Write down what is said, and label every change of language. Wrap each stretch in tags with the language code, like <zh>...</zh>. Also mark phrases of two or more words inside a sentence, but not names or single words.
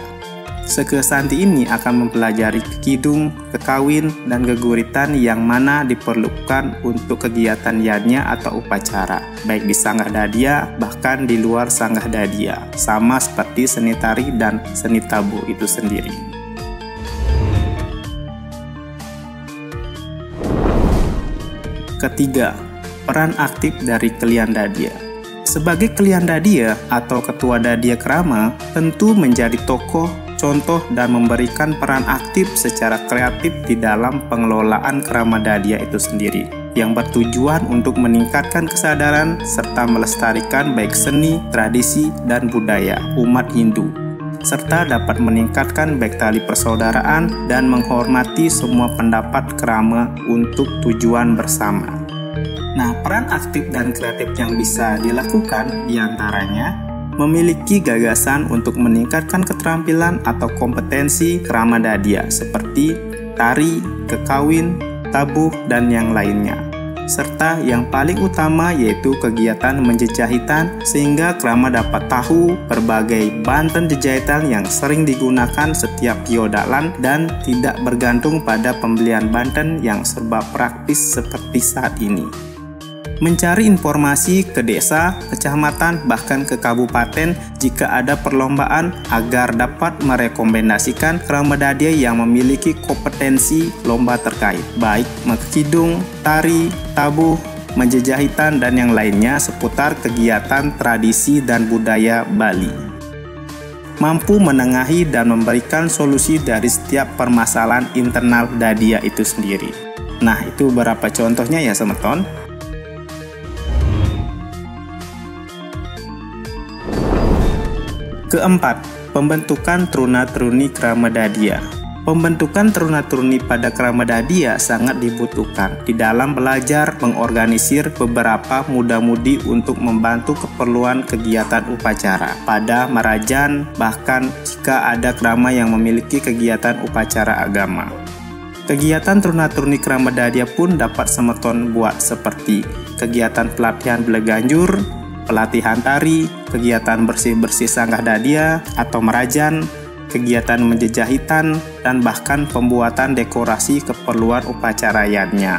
<id>Sekesanti ini akan mempelajari kidung, kekawin, dan geguritan yang mana diperlukan untuk kegiatan yadnya atau upacara, baik di sanggah dadia, bahkan di luar sanggah dadia, sama seperti seni tari dan seni tabuh itu sendiri. Ketiga, peran aktif dari Kelian Dadia. Sebagai Kelian Dadia atau ketua Dadia Krama, tentu menjadi tokoh, contoh, dan memberikan peran aktif secara kreatif di dalam pengelolaan Krama Dadia itu sendiri, yang bertujuan untuk meningkatkan kesadaran serta melestarikan baik seni, tradisi, dan budaya umat Hindu, serta dapat meningkatkan baik tali persaudaraan dan menghormati semua pendapat Krama untuk tujuan bersama. Nah, peran aktif dan kreatif yang bisa dilakukan diantaranya memiliki gagasan untuk meningkatkan keterampilan atau kompetensi Krama Dadia seperti tari, kekawin, tabuh, dan yang lainnya. Serta yang paling utama yaitu kegiatan menjejahitan sehingga Krama dapat tahu berbagai banten jejahitan yang sering digunakan setiap piodalan dan tidak bergantung pada pembelian banten yang serba praktis seperti saat ini. Mencari informasi ke desa, kecamatan, bahkan ke kabupaten jika ada perlombaan agar dapat merekomendasikan Krama Dadia yang memiliki kompetensi lomba terkait, baik mengkidung, tari, tabuh, menjejahitan, dan yang lainnya seputar kegiatan tradisi dan budaya Bali. Mampu menengahi dan memberikan solusi dari setiap permasalahan internal Dadia itu sendiri. Nah, itu beberapa contohnya ya semeton. Keempat, pembentukan truna-truni Krama Dadia. Pembentukan truna-truni pada Krama Dadia sangat dibutuhkan di dalam belajar mengorganisir beberapa muda-mudi untuk membantu keperluan kegiatan upacara pada Marajan, bahkan jika ada Krama yang memiliki kegiatan upacara agama. Kegiatan truna-truni Krama Dadia pun dapat semeton buat seperti kegiatan pelatihan beleganjur, pelatihan tari, kegiatan bersih-bersih sanggah dadia atau merajan, kegiatan menjejahitan, dan bahkan pembuatan dekorasi keperluan upacara yadnya.</id>